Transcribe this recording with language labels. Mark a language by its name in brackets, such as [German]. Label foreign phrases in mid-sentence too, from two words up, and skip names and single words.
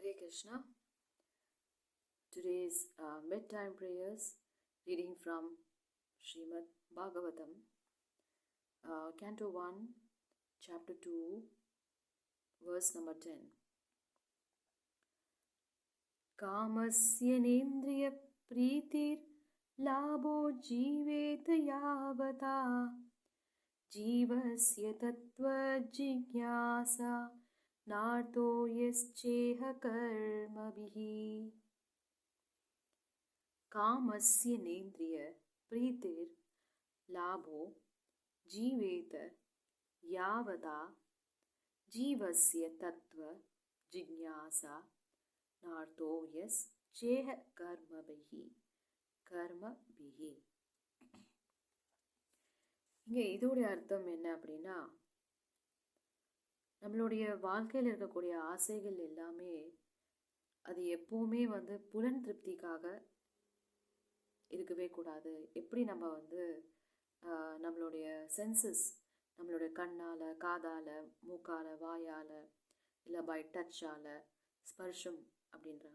[English] Krishna. Today's bedtime prayers reading from Srimad Bhagavatam, Canto 1, Chapter 2, verse number 10. [Sanskrit] कामस्य नेन्द्रिय प्रीतिर् लाभो जीवेत यावता जीवस्य तत्त्व जिज्ञासा नार्थो यश्चेह कर्मभिः. कामस्य नेन्द्रिय प्रीतिर लाभो जीवेत यावता जीवस्य तत्व जिज्ञासा नार्थो यस्चेह कर्मभिः कर्मभिः. [Tamil] இங்கே இதோடைய அர்த்தம் என்ன அப்படின்னா, நம்மளுடைய வாழ்க்கையில் இருக்கக்கூடிய ஆசைகள் எல்லாமே அது எப்பவுமே புலன் திருப்திக்காக இருக்கவே கூடாது. எப்படி நம்ம நம்மளுடைய சென்சஸ், நம்மளுடைய கண்ணால், காதால், மூக்கால், வாயால், இல்லை [English] by touch, [Tamil] ஸ்பர்ஷம் அப்படின்றாங்க.